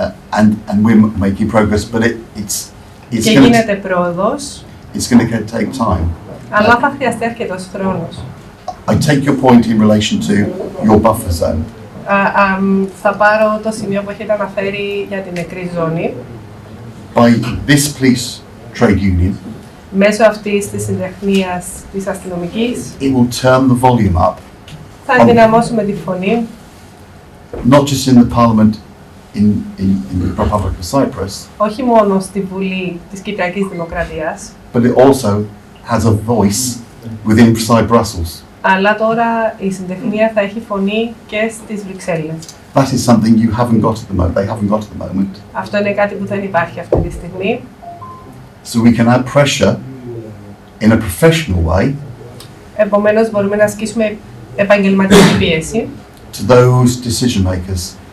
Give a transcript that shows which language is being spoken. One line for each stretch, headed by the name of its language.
English: And we're making progress, but it's
Greek: Και γίνεται πρόοδος,
English: going to take time.
Greek: αλλά θα χρειαστεί αρκετός χρόνος.
English: I take your point in relation to your buffer zone.
Greek: Θα πάρω το σημείο που έχετε αναφέρει για την νεκρή ζώνη.
English: By this police trade union,
Greek: Μέσω αυτής της συντεχνίας της αστυνομικής
English: it will turn the volume up,
Greek: θα ενδυναμώσουμε τη φωνή,
English: not just in the Parliament in the Republic of Cyprus,
Greek: όχι μόνο στη Βουλή της Κυπριακής Δημοκρατίας,
English: but it also has a voice within Brussels.
Greek: αλλά τώρα η συντεχνία θα έχει φωνή και στις Βρυξέλλες.
English: That is something you haven't got at the moment. They haven't got at the moment.
Greek: Αυτό είναι κάτι που δεν υπάρχει αυτή τη στιγμή.
English: So we can add pressure in a professional way
Greek: Επομένως μπορούμε να ασκήσουμε επαγγελματική πίεση
English: to those decision makers.